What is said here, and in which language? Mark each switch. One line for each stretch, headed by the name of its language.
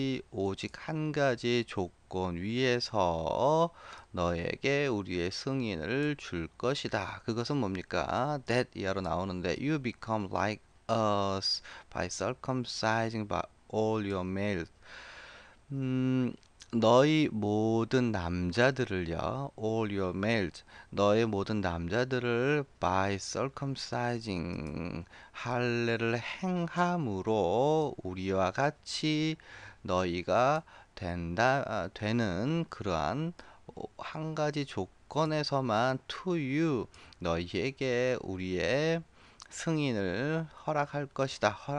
Korean: 오직 한 가지 조건 위에서 너에게 우리의 승인을 줄 것이다. 그것은 뭡니까?
English: That
Korean: 이하로 나오는데
English: you become like us by circumcising by all your males.
Korean: 너희 모든 남자들을요,
English: all your males,
Korean: 너희 모든 남자들을
English: by circumcising
Korean: 할례를 행함으로 우리와 같이 너희가 되는 그러한 한 가지 조건에서만
English: to you
Korean: 너희에게 우리의 승인을 허락할 것이다.